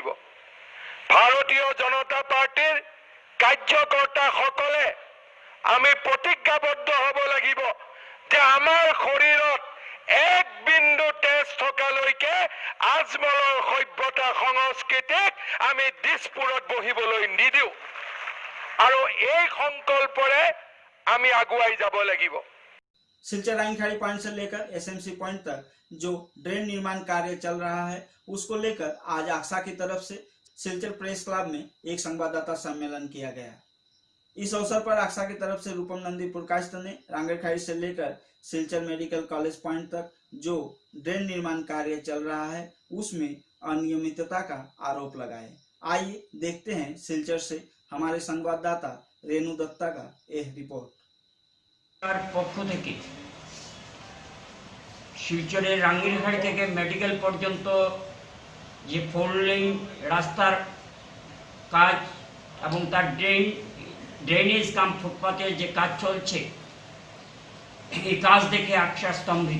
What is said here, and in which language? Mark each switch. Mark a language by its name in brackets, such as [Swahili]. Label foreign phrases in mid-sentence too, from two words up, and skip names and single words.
[Assamese] ভাৰতীয় জনতা পাৰ্টীৰ কাৰ্যকৰ্তাসকলে আমি প্ৰতিজ্ঞাবদ্ধ হ'ব লাগিব যে আমাৰ শৰীৰত এক বিন্দু তেজ থকালৈকে আজমলৰ সভ্যতা সংস্কৃতিক আমি দিছপুৰত বহিবলৈ নিদিওঁ, আৰু এই সংকল্পৰে আমি আগুৱাই যাব লাগিব। [Hindi] सिलचर राइनखाड़ी पॉइंट से लेकर SMC पॉइंट तक जो ड्रेन निर्माण कार्य चल रहा है उसको लेकर आज आक्सा की तरफ से सिलचर प्रेस क्लब में एक संवाददाता सम्मेलन किया गया। इस अवसर पर आक्सा की तरफ से रूपम नंदी पुरकाष्ट ने रांगड़खाड़ी से लेकर सिलचर मेडिकल कॉलेज पॉइंट तक जो ड्रेन निर्माण कार्य चल रहा है उसमें अनियमितता का आरोप लगाए। आइए देखते हैं सिलचर से हमारे संवाददाता रेणु दत्ता का यह रिपोर्ट। [Bangla] পক্ষ থেকে শিলচরের রাঙ্গিরহাড়ি থেকে মেডিকেল পর্যন্ত যে 4 লেন রাস্তার কাজ এবং তার ড্রেনেজ কাম ফুটপাতের যে কাজ চলছে, এই কাজ দেখে আকশা স্তম্ভিত।